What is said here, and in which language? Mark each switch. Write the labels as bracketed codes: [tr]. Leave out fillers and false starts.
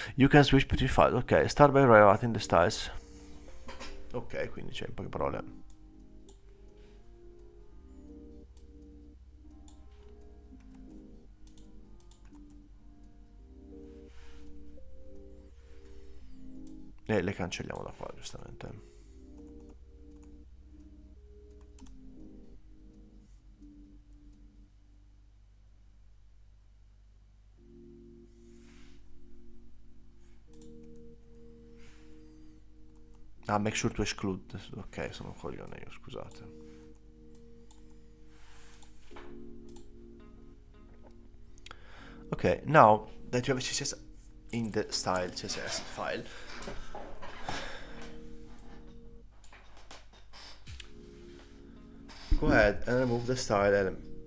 [en] You can switch between files. [it] Ok, [en] start by rewriting the styles. [it] Ok, quindi c'è in poche parole. E le cancelliamo da qua, giustamente. Ah, [en] make sure to exclude. [it] Ok, sono un coglione io, scusate. [en] Okay, now that you have CSS in the style CSS file, go ahead and remove the style element.